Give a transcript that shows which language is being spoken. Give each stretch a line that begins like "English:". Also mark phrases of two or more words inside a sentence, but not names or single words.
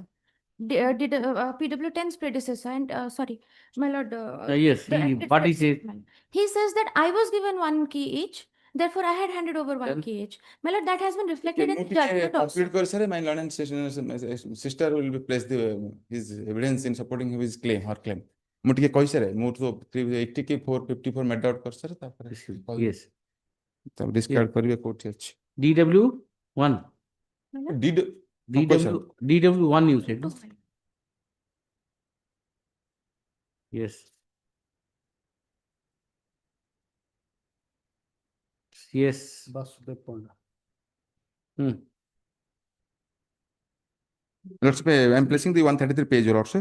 English: PW10's predecessor, and sorry, my lord. Yes, what he says. He says that I was given 1 key each. Therefore, I had handed over 1 key each. My lord, that has been reflected in the judgment also. My lord and sister will be placed his evidence in supporting his claim, her claim.
Odia: ମୁଁ ଟିକେ କହି ସାରେ ମୁଁ ତ 80 କି 454
English: made out
Odia: କରି ସାରେ ତାପରେ
English: yes
Odia: ତାପରେ ଡିସକାର୍ଡ କରିବେ କୋଉଠି ଅଛି
English: DW1 DW1 you said no? Yes yes Basudev Panda. Lordship, I am placing the 133 page, Lordship.